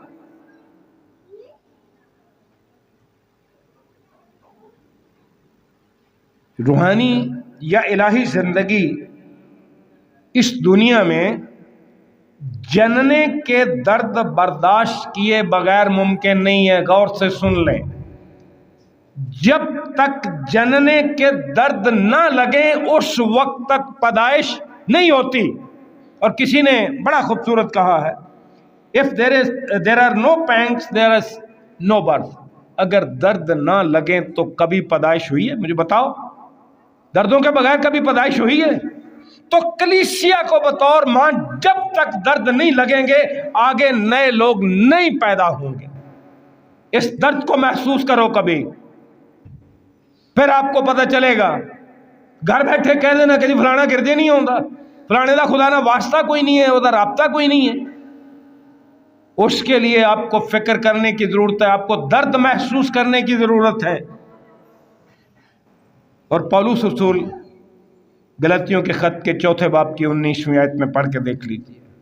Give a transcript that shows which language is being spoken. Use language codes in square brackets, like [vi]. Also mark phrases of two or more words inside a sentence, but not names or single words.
[ur] روحانی یا الہی زندگی اس دنیا میں جننے کے درد برداشت کیے بغیر ممکن نہیں ہے۔ غور سے سن لیں، جب تک جننے کے درد نہ لگے اس وقت تک پیدائش نہیں ہوتی۔ اور کسی نے بڑا خوبصورت کہا ہے، [en] if there are no pangs there is no birth۔ [ur] اگر درد نہ لگیں تو کبھی پیدائش ہوئی ہے؟ مجھے بتاؤ، دردوں کے بغیر کبھی پیدائش ہوئی ہے؟ تو کلیسیا کو بطور ماں جب تک درد نہیں لگیں گے، آگے نئے لوگ نہیں پیدا ہوں گے۔ اس درد کو محسوس کرو کبھی، پھر آپ کو پتہ چلے گا۔ گھر بیٹھے کہہ دینا کہ [pa] جی فلانا گرجے نہیں ہوندا، فلانے دا خدا نہ واسطہ کوئی نہیں ہے، وہ دا رابطہ کوئی نہیں ہے، [ur] اس کے لیے آپ کو فکر کرنے کی ضرورت ہے، آپ کو درد محسوس کرنے کی ضرورت ہے۔ اور پولس رسول غلاطیوں کے خط کے 4 باب کی 19ویں آیت میں پڑھ کے دیکھ لیجیے۔